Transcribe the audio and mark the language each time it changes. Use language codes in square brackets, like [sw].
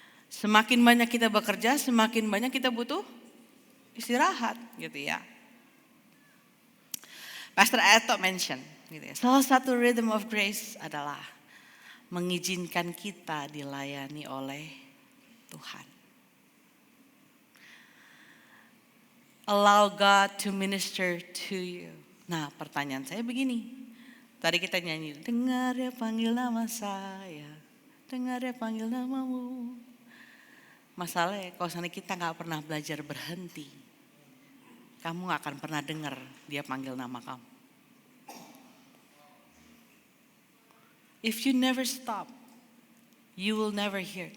[id] Semakin banyak kita bekerja, semakin banyak kita butuh istirahat, gitu ya. Pastor Eto mention, gitu ya. Salah satu [en] rhythm of grace [id] adalah mengizinkan kita dilayani oleh Tuhan. [en] Allow God to minister to you. [id] Nah, pertanyaan saya begini. Tadi kita nyanyi, dengar dia panggil nama saya, dengar dia panggil namamu. Masalahnya kalau misalnya kita gak pernah belajar berhenti, kamu gak akan pernah dengar dia panggil nama kamu. [en] If you never stop, you will never hear.